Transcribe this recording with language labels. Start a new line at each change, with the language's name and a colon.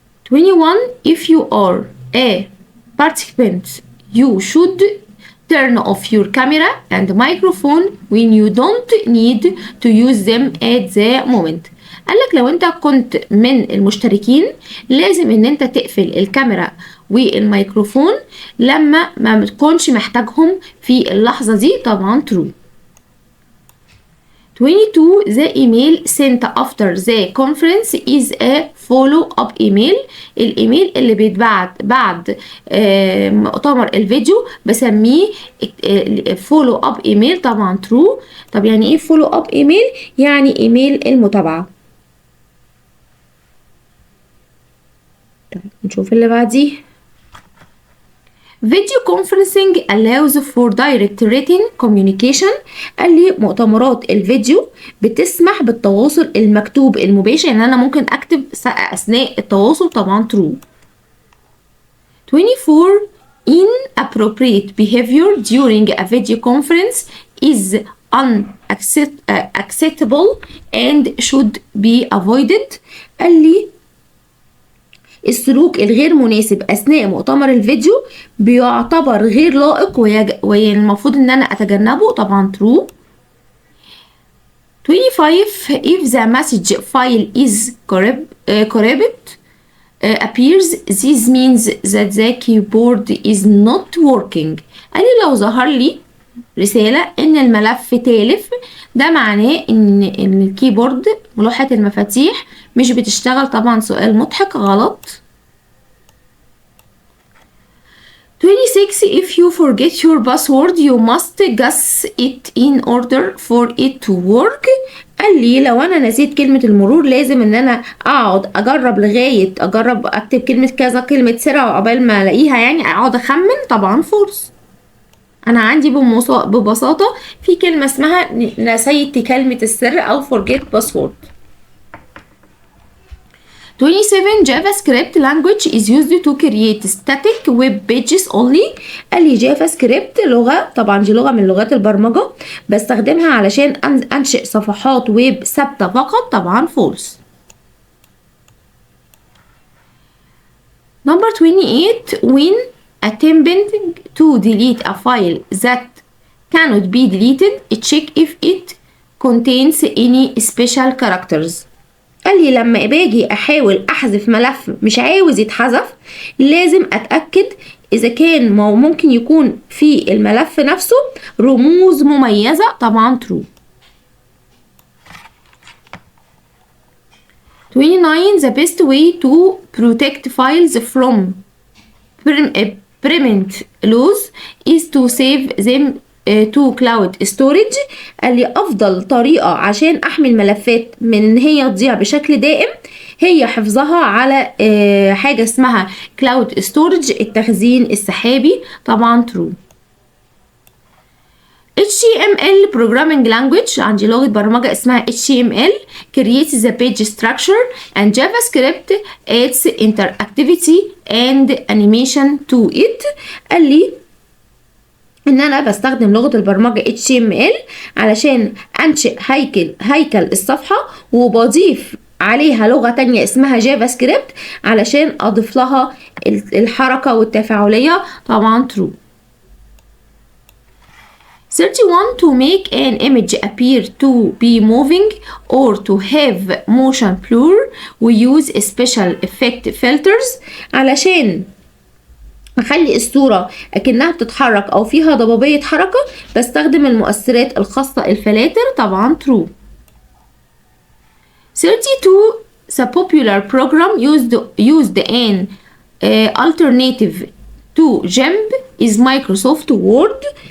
English: 21 if you are a participant you should turn off your camera and microphone when you don't need to use them at the moment.
Arabic: قالك لو انت كنت من المشتركين لازم ان انت تقفل الكاميرا والميكروفون لما ما تكونش محتاجهم في اللحظة دي. طبعا true.
English: 22 the email sent after the conference is a follow-up email.
Arabic: الايميل اللي بيتبعت بعد مؤتمر الفيديو بسميه follow-up email. طبعا true. طب يعني ايه follow-up email؟ يعني ايميل المتابعة. طيب نشوف اللي بعديه.
English: Video conferencing allows for direct written communication.
Arabic: قال لي مؤتمرات الفيديو بتسمح بالتواصل المكتوب المباشر، يعني أنا ممكن أكتب أثناء التواصل. طبعا true.
English: 24 inappropriate behavior during a video conference is unacceptable and should be avoided.
Arabic: قال لي السلوك الغير مناسب أثناء مؤتمر الفيديو بيعتبر غير لائق والمفروض إن أنا أتجنبه. طبعا true.
English: 25 if the message file is corrupt appears this means that the keyboard is not working.
Arabic: يعني لو ظهر لي رسالة إن الملف تالف ده معناه إن الكيبورد لوحة المفاتيح مش بتشتغل. طبعا سؤال مضحك غلط.
English: 26 if you forget your password you must guess it in order for it to work.
Arabic: قال لي لو انا نسيت كلمة المرور لازم ان انا اقعد اجرب اكتب كلمة كذا كلمة سر وقبل ما الاقيها، يعني اقعد اخمن. طبعا فورس. انا عندي ببساطة في كلمة اسمها نسيت كلمة السر او
English: forget password. 27 JavaScript language is used to create static web pages only.
Arabic: قال لي جافا سكريبت لغة، طبعا دي لغة من لغات البرمجة بستخدمها علشان أنشئ صفحات ويب ثابتة فقط. طبعا false.
English: Number 28 when attempting to delete a file that cannot be deleted check if it contains any special characters.
Arabic: قال لي لما باجي احاول احذف ملف مش عاوز يتحذف لازم اتاكد اذا كان ممكن يكون في الملف نفسه رموز مميزه. طبعا true.
English: 29 the best way to protect files from permanent loss is to save them to cloud storage.
Arabic: قال لي افضل طريقه عشان احمي الملفات من ان هي تضيع بشكل دائم هي حفظها على حاجه اسمها cloud storage التخزين السحابي. طبعا true.
English: HTML programming language
Arabic: عندي لغه برمجه اسمها
English: HTML creates the page structure and JavaScript adds interactivity and animation to it.
Arabic: قال لي ان انا بستخدم لغة البرمجة HTML علشان انشئ هيكل الصفحة وبضيف عليها لغة تانية اسمها جافا سكريبت علشان اضيف لها الحركة والتفاعلية. طبعا true.
English: 31 to make an image appear to be moving or to have motion blur we use special effect filters.
Arabic: علشان اخلي الصورة اكنها بتتحرك او فيها ضبابية حركة بستخدم المؤثرات الخاصة الفلاتر. طبعا true.
English: 32 the popular program used an alternative to GIMP is Microsoft Word.